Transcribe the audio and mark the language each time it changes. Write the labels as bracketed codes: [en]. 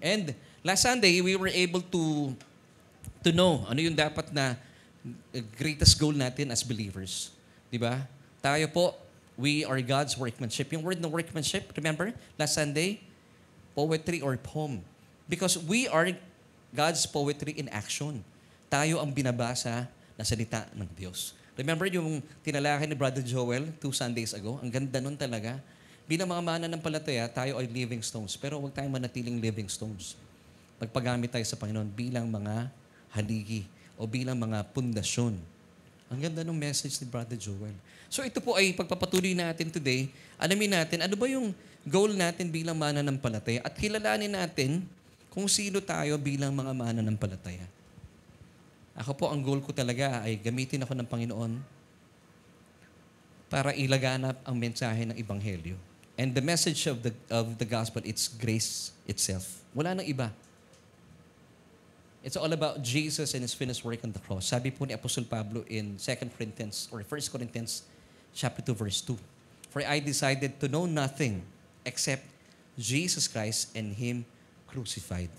[en] And last Sunday, we were able to know [tl] ano yung dapat na [en] greatest goal natin as believers. [tl] Di ba? Tayo po, [en] we are God's workmanship. Yung word na workmanship, remember? Last Sunday, poetry or poem. Because we are God's poetry in action. [tl] Tayo ang binabasa na salita ng Diyos. Remember yung tinalakay ni Brother Joel [en] 2 Sundays ago? [tl] Ang ganda nun talaga. Bilang mga mananampalataya, tayo ay living stones. Pero huwag tayong manatiling living stones. Pagpagamit tayo sa Panginoon bilang mga haligi o bilang mga pundasyon. Ang ganda ng message ni Brother Joel. So ito po ay pagpapatuloy natin today. Alamin natin, ano ba yung goal natin bilang mananampalataya at kilalanin natin kung sino tayo bilang mga mananampalataya. Ako po, ang goal ko talaga ay gamitin ako ng Panginoon para ilaganap ang mensahe ng Ebanghelyo. [en] And the message of the gospel, it's grace itself. [tl] Wala nang iba. [en] It's all about Jesus and His finished work on the cross. [tl] Sabi po ni Apostol Pablo [en] in 2 Corinthians or 1 Corinthians chapter 2, verse 2. For I decided to know nothing except Jesus Christ and Him crucified.